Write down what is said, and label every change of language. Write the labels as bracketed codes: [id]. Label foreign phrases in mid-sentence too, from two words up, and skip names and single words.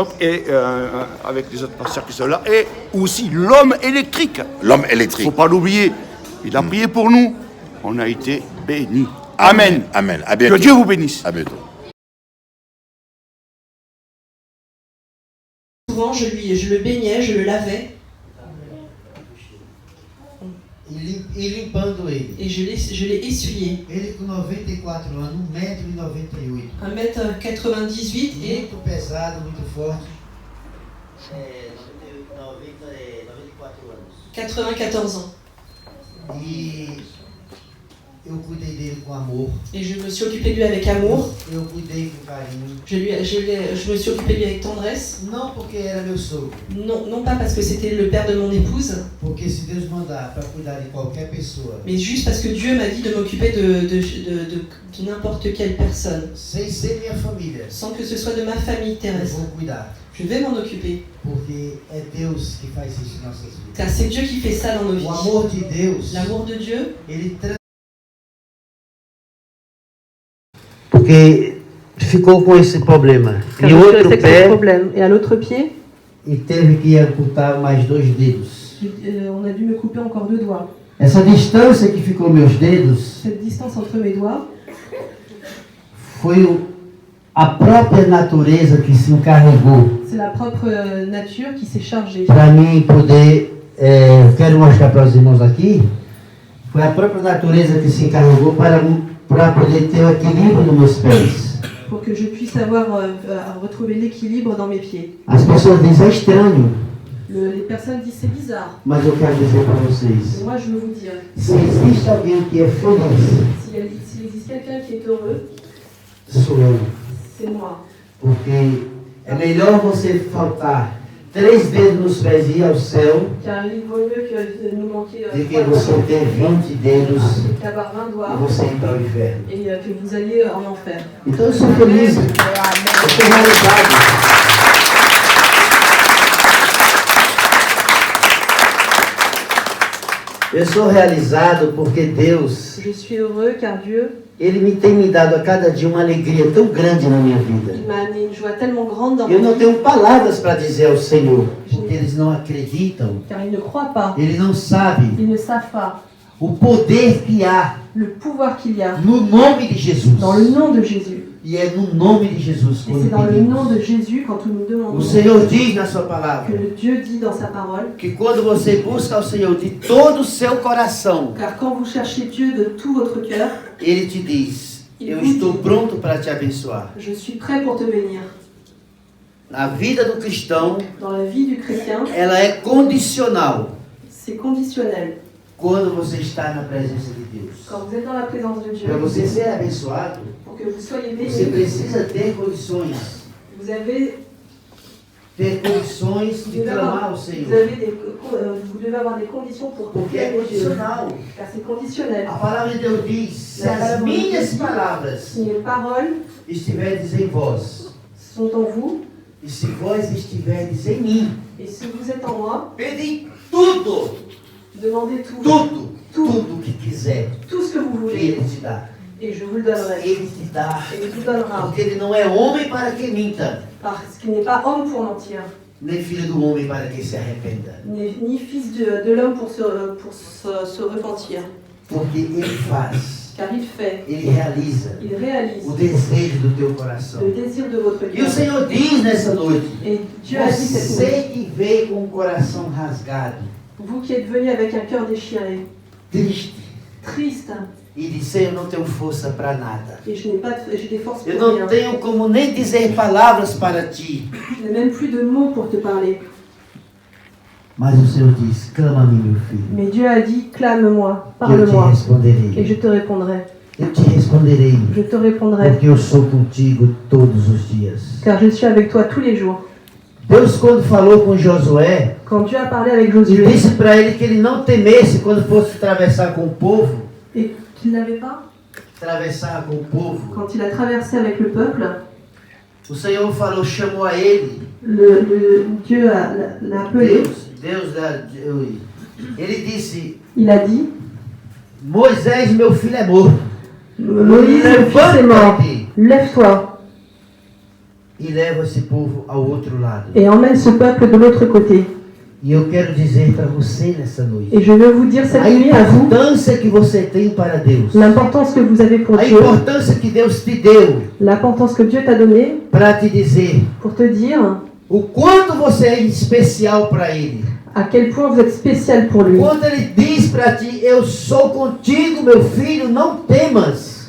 [fr] et avec les autres pasteurs qui sont là. Et aussi l'homme électrique. L'homme Il ne électrique. faut pas l'oublier. Il a prié pour nous. On a été bénis. Amen. Amen. À bientôt. Que Dieu vous bénisse. À bientôt. Souvent, je le baignais, je le lavais [pt] E limpando ele. [fr] et je l'ai essuyé. [pt] Ele com 94 anos, 1,98 m. [fr] 1m98 et [pt] Muito pesado, muito forte. [fr] 94 ans. [pt] E eu cuidei dele com amor. [fr] Et je me suis occupée de lui avec amour. [pt] Eu cuidei com carinho. [fr] Je me suis occupée de lui avec tendresse. [pt] Não porque era meu sogro. [fr] Non pas parce que c'était le père de mon épouse, [pt] Porque se Deus mandar para cuidar de qualquer pessoa, [fr] mais juste parce que Dieu m'a dit de m'occuper de n'importe quelle personne, [pt] sem ser minha família, [fr] sans que ce soit de ma famille [pt] eu [fr] terrestre. [pt] vou cuidar. [fr] Je vais m'en occuper. [pt] Porque é Deus que faz isso em nossas vidas. [fr] Car c'est Dieu qui fait ça dans nos vies. [pt] O amor de Deus, [fr] L'amour de Dieu, [pt] ele porque ficou com esse problema. [fr] car [pt] E [fr] je suis [pt] outro [fr] restée avec ce [pt] pé, [fr] problème. Et à l'autre pied, [pt] e teve que amputar mais 2 dedos. [fr] on a dû me couper encore 2 doigts. [pt] Essa distância que ficou meus dedos [fr] Cette distance entre mes doigts, [pt] foi a própria natureza que se encarregou [fr] c'est la propre nature qui s'est chargée. [pt] para mim poder, quero mostrar para os irmãos aqui, foi a própria natureza que se encarregou para poder ter o equilíbrio nos meus pés. [fr] Pour que je puisse retrouver l'équilibre dans mes pieds. [pt] As pessoas dizem, é estranho, [fr] Les personnes disent c'est bizarre. [pt] mas eu quero dizer para [fr] Et [pt] vocês, [fr] moi je veux vous dire, [pt] se existe alguém que é feliz, [fr] s'il existe quelqu'un qui est heureux, [pt] sou eu. [fr] c'est moi. [pt] Porque é melhor você faltar 3 dedos nos pés e ir ao céu, [fr] Car il vaut mieux que de nous manquer [pt] do que você ter 20 dedos [fr] qu'avoir 20 [pt] e [fr] doigts [pt] você ir para o inferno. [fr] et que vous alliez en enfer. [pt] Então eu sou feliz, eu estou realizado. Eu sou realizado porque Deus, [fr] Je suis heureux car Dieu [pt] Ele tem me dado a cada dia uma alegria tão grande na minha vida. [fr] il m'a amené une joie tellement grande dans [pt] Eu [fr] ma [pt] não [fr] vie, [pt] tenho palavras para dizer ao Senhor, porque eles não acreditam, [fr] car ils ne croient pas, [pt] eles não sabem [fr] ils ne savent pas [pt] o poder que há [fr] le pouvoir qu'il y a [pt] no nome de Jesus. [fr] dans le nom de Jésus. [pt] E é no nome de Jesus [fr] Et [pt] quando [fr] c'est dans le nom [pt] pedimos. [fr] de Jésus, quand nous nous [pt] O [fr] demandons, [pt] Senhor diz na sua palavra [fr] que le Dieu dit dans sa parole, [pt] que quando você busca o Senhor de todo o seu coração, [fr] car quand vous cherchez Dieu de tout votre cœur, [pt] Ele te diz: eu estou pronto para te abençoar. [fr] je suis prêt pour te bénir. [pt] A vida do cristão, [fr] Dans la vie du chrétien, [pt] ela é condicional [fr] c'est conditionnel. [pt] quando você está na presença de Deus. [fr] Quand vous êtes dans la présence de Dieu, [pt] Para você ser abençoado, [fr] pour que vous soyez [pt] você [fr] bénis, [pt] precisa ter condições. [fr] vous avez [pt] Ter condições de clamar ao [fr] vous [pt] Senhor. [fr] vous devez avoir des conditions pour [pt] Porque é [fr] prier Dieu. [pt] condicional. [fr] Car c'est conditionnel. [pt] A palavra de Deus diz: se as minhas palavras [fr] Si mes paroles [pt] estiverdes em vós, [fr] sont en vous, [pt] e se vós estiverdes em mim, [fr] et si vous êtes en moi, [pt] pedi tudo, [fr] demandez tout. [pt] tudo, Tudo. tudo que quiser, [fr] Tout ce que vous [pt] que [fr] voulez, [pt] Ele te dá. [fr] et je vous le donnerai. [pt] Ele te dá, [fr] Et il vous donnera. [pt] porque Ele não é homem para que minta, [fr] Parce qu'il n'est pas homme pour mentir, [pt] nem filho do homem para que se arrependa. [fr] ni fils de l'homme pour se repentir. [pt] Porque Ele faz, [fr] Car il fait, [pt] Ele realiza [fr] il réalise [pt] o desejo do teu coração. [fr] le désir de votre [pt] E o [fr] cœur. [pt] Senhor diz nessa noite: [fr] Et Dieu a dit cette nuit, [pt] você que veio com o coração rasgado, [fr] vous qui êtes venus avec un cœur déchiré, [pt] triste, [fr] triste, [pt] e disse: eu não tenho força para nada. [fr] et j'ai des forces [pt] Eu [fr] pour rien. [pt] não tenho como nem dizer palavras para ti. [fr] Je n'ai même plus de mots pour te parler. [pt] Mas o Senhor diz: clama a mim, meu filho. [fr] Mais Dieu a dit, clame-moi, [pt] Que eu te [fr] parle-moi, et [pt] responderei. [fr] je te répondrai. [pt] Eu te responderei, [fr] Je te répondrai, [pt] porque eu sou contigo todos os dias. [fr] car je suis avec toi tous les jours. [pt] Deus, quando falou com Josué, [fr] Quand Dieu a parlé avec [pt] e [fr] Josué, [pt] disse para ele que ele não temesse quando fosse atravessar com o povo, [fr] et qu'il n'avait pas, [pt] atravessar com o povo, [fr] quand il a traversé avec le peuple, [pt] o Senhor falou, chamou a ele, [fr] Dieu l'a appelé, [pt] ele disse: [fr] il a dit, [pt] Moisés, meu filho é morto. [fr] Moïse, mon fils est mort, lève-toi [pt] E leva esse povo ao outro lado. [fr] et emmène ce peuple de l'autre côté. [pt] E eu quero dizer para você nessa noite, [fr] Et je veux vous dire cette [pt] a [fr] nuit à vous [pt] importância que você tem para Deus, [fr] l'importance que vous avez pour [pt] a [fr] Dieu, [pt] importância que Deus te deu [fr] l'importance que Dieu t'a donnée [pt] para te dizer [fr] pour te dire [pt] o quanto você é especial para Ele. [fr] à quel point vous êtes spécial pour lui. [pt] Quando Ele diz para ti: eu sou contigo, meu filho, não temas,